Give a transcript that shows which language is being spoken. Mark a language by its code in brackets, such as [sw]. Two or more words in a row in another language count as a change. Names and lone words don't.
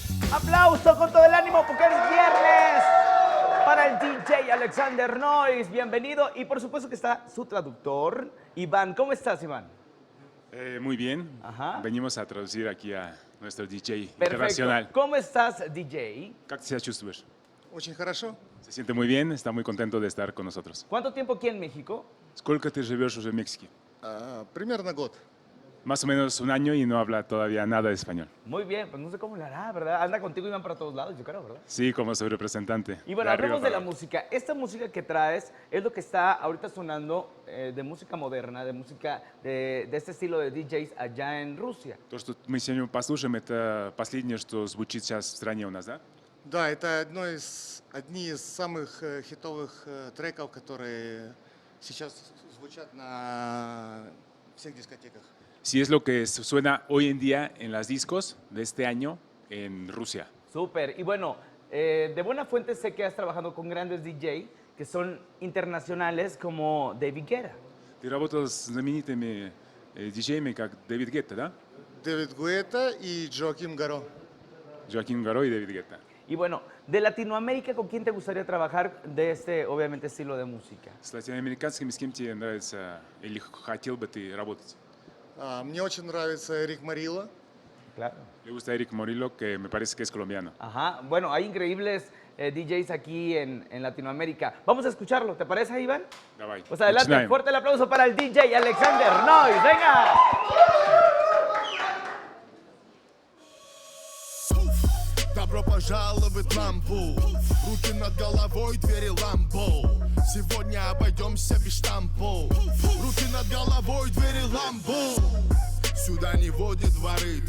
[es] Aplauso con todo el ánimo porque es viernes para el DJ Alexander Noise. Bienvenido. Y por supuesto que está su traductor, Iván. ¿Cómo estás, Iván? Muy bien. Ajá. Venimos a traducir aquí a nuestro DJ Perfecto. internacional. ¿Cómo estás, DJ? ¿Cómo te sientes? [ru] Очень хорошо. [es] Se siente muy bien, está muy contento de estar con nosotros. ¿Cuánto tiempo aquí en México? [ru] ¿Сколько ты живешь уже в Мексике? Примерно год. [es] Más o menos un año y no habla todavía nada de español. Muy bien, pues no sé cómo lo hará, ¿verdad? Anda contigo Iván para todos lados, yo creo, ¿verdad? Sí, como su representante. Y bueno, De arriba hablemos de para la abajo. música. Esta música que traes es lo que está ahorita sonando de música moderna, de música de este estilo de DJs allá en Rusia. [ru] То, что мы сегодня послушаем, это последнее, что звучит сейчас в стране у нас, да? Да, это одни из самых хитовых треков, которые сейчас звучат на всех дискотеках. [es] Sí, es lo que suena hoy en día en las discos de este año en Rusia. Súper. Y bueno, de buena fuente sé que has trabajado con grandes DJ que son internacionales como David Guetta. [ru] Ты работал с знаменитыми диджеями, как Дэвид Гетта, да? Дэвид Гуэта и Джоаким Гаро. Джоакин Гаро и Дэвид Гетта. [es] Y bueno, de Latinoamérica, ¿con quién te gustaría trabajar de este, obviamente, estilo de música? [ru] С латиноамериканскими с кем тебе нравится или хотел бы ты работать? Мне очень нравится Эрик Марило. [es] Claro. Le gusta Eric Morillo, que me parece que es colombiano. Ajá. Bueno, hay increíbles DJs aquí en Latinoamérica. Vamos a escucharlo, ¿te parece, Iván? [ru] Давай. [es] Pues adelante, [ru] начинаем. [es] fuerte el aplauso para el DJ Alexander Noise. ¡Venga! [ru] Добро пожаловать в лампу. Руки над головой, двери ламбо. Сегодня обойдемся без штампов. Руки над головой, двери ламбо. Сюда не водят дворы.